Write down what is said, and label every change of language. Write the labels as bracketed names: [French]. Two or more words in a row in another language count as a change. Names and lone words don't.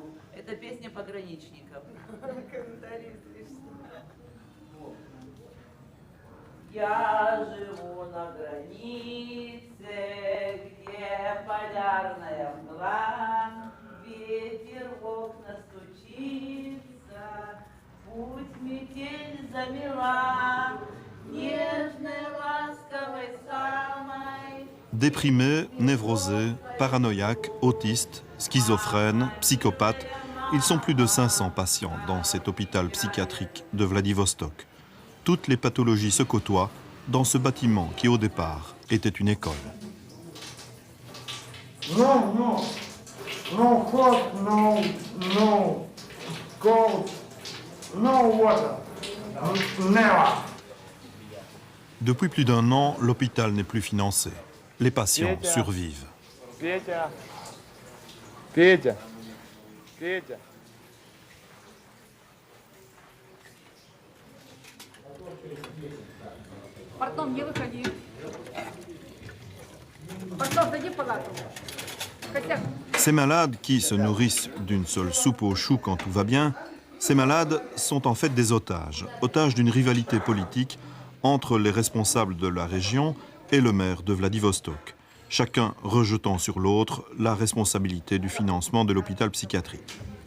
[Russian] Это песня пограничников. Я живу на границе, где полярная мгла, ветер в окна стучится, путь метель замела, нежной, ласковой самой. [French] Déprimés, névrosés, paranoïaques, autistes, schizophrènes, psychopathes, ils sont plus de 500 patients dans cet hôpital psychiatrique de Vladivostok. Toutes les pathologies se côtoient dans ce bâtiment qui, au départ, était une école. [English] No, no, no hot, no, no cold, no water, never. [French] Depuis plus d'un an, l'hôpital n'est plus financé. Les patients survivent. [Russian] Петя! Петя! Петя! Пардон, не выходи. Пардон, зайди в палату. Хотя... [French] Ces malades qui se nourrissent d'une seule soupe aux choux quand tout va bien, ces malades sont en fait des otages, otages d'une rivalité politique entre les responsables de la région et le maire de Vladivostok, chacun rejetant sur l'autre la responsabilité du financement de l'hôpital psychiatrique.